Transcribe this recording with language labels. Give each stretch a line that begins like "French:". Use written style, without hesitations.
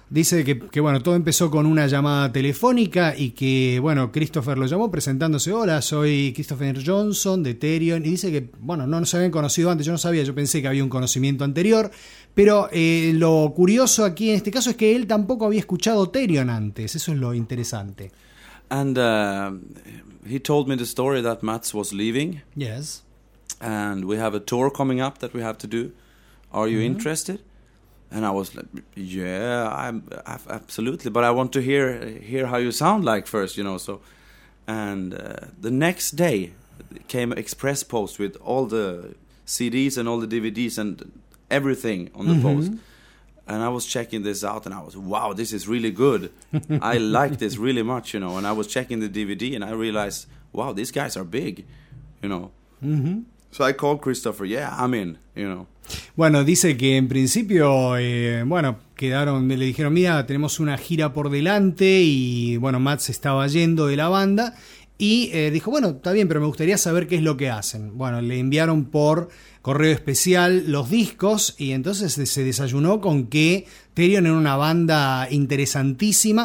Spanish: Dice que bueno, todo empezó con una llamada telefónica y que, bueno, Christopher lo llamó presentándose. Hola, soy Christopher Johnson de Therion. Y dice que, bueno, no se habían conocido antes. Yo no sabía, yo pensé que había un conocimiento anterior. Pero lo curioso aquí en este caso es que él tampoco había escuchado Therion antes. Eso es lo interesante.
English: And he told me the story that Mats was leaving. Yes. And we have a tour coming up that we have to do. Are you interested? And I was like, yeah, absolutely. But I want to hear how you sound like first, you know. So, and the next day came express post with all the CDs and all the DVDs and everything on the post. And I was checking this out and I was, wow, this is really good. I like this really much, you know. And I was checking the DVD and I realized, wow, these guys are big, you know. So I called Christopher, yeah, I'm in, you know.
Spanish: Bueno, dice que en principio, bueno, quedaron, le dijeron, mira, tenemos una gira por delante y, bueno, Matt se estaba yendo de la banda y dijo, bueno, está bien, pero me gustaría saber qué es lo que hacen. Bueno, le enviaron por correo especial los discos y entonces se desayunó con que Therion era una banda interesantísima.